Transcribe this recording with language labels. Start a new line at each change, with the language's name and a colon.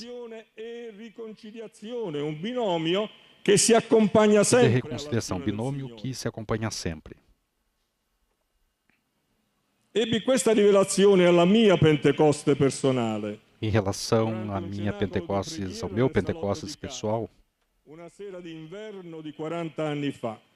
Portuguese: Vida e reconciliação, binômio que se acompanha sempre.
Italian: Ebbi questa rivelazione alla mia Pentecoste personale.
Portuguese: Em relação à minha Pentecostes, ao meu Pentecostes pessoal,
Italian: Una sera d'inverno di 40 anni fa.